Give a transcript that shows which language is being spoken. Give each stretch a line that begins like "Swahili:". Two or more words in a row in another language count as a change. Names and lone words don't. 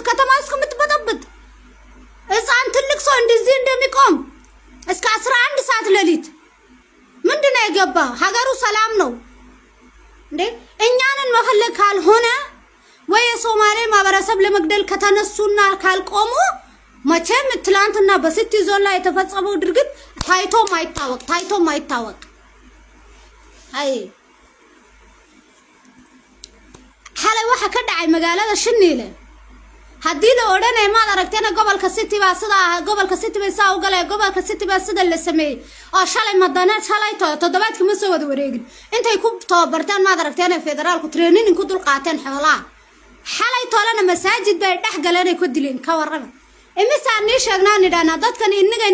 Amharic: ከተማ እስከምትበጠብጥ እዛን ትልቅ ሰው እንደዚህ እንደሚቆም እስከ 11 ሰዓት ለሊት ምንድነው የገባ ሀገሩ ሰላም ነው እንዴ እኛንን መፈለግ ካልሆነ ወይ የሶማሌ ማህበረሰብ ለመግደል ከተነሱና ካልቆሙ መቼም ትላንትና በሲቲ ዞን ላይ የተፈጸመው ድርጊት ታይቶ ማይታወቅ አይ
Somali: حالي waxa ka dhacay magaalada Shiniile hadii la oranay ma aragtayna gobolka City ba saa u galay gobolka City ba sida la sameeyay oo shalay madana shalay toddobaadkii ma soo wada wareegin intay ku tababartaan ma aragtayna federaalku training ku dul qaateen xoolaha xalay toolana masaajid bay dhex galeen ku dileen ka warrama imisaan ni sheegnaan idana dadkan inaga